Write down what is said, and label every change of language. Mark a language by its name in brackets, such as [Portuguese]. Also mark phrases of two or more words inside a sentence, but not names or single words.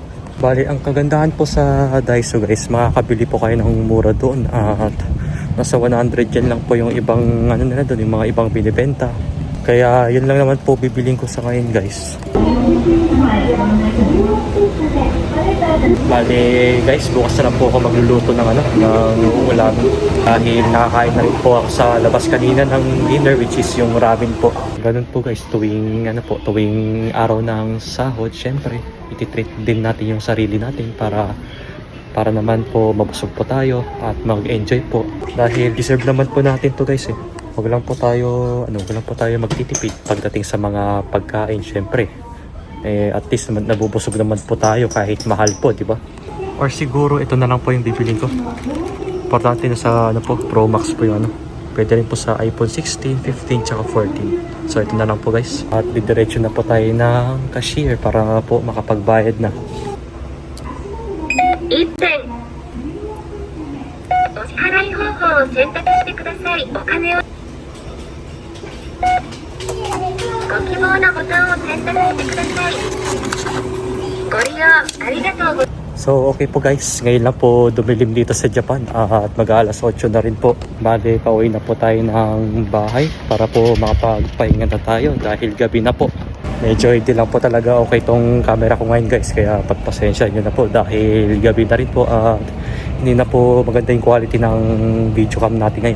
[Filipino] Bali, ang kagandahan po sa Daiso guys, makakabili po kayo ng mura doon at nasa 100 yen lang po yung ibang nila doon, yung mga ibang binibenta. Kaya yun lang naman po bibiling ko sa ngayon guys. Bali guys, bukas na lang po ako magluluto ng ulam dahil nakakain na rin po ako sa labas kanina ng dinner, [English] which is [Filipino] yung ramen po. Ganun po guys, tuwing araw ng sahod, syempre ititreat din natin yung sarili natin para naman po mabusog po tayo at mag-enjoy po dahil deserve naman po natin to guys eh. Wag lang po tayo magtitipid pagdating sa mga pagkain, syempre. [English] At least [Filipino] nabubusog naman po tayo kahit mahal po, di ba? Or siguro ito na lang po yung bibiling ko. Importante na sa Pro Max po yung Pwede rin po sa iPhone 16, 15, tsaka 14. So ito na lang po guys. At didiretso na po tayo ng cashier para po makapagbayad na. [Japanese] 1 点お支払い方法を選択してください。お金をご希望のボタンを選択してください。ご利用ありがとうございます。 [English] So okay [Filipino] po guys, ngayon lang po dumilim dito sa Japan at mag-alas 8 na rin po. Bale, pauwi na po tayo ng bahay para po makapagpahinga na tayo dahil gabi na po. Medyo hindi lang po talaga okay tong camera ko ngayon guys, kaya pagpasensya nyo na po dahil gabi na rin po at hindi na po maganda yung quality ng [English] video cam [Filipino] natin ngayon.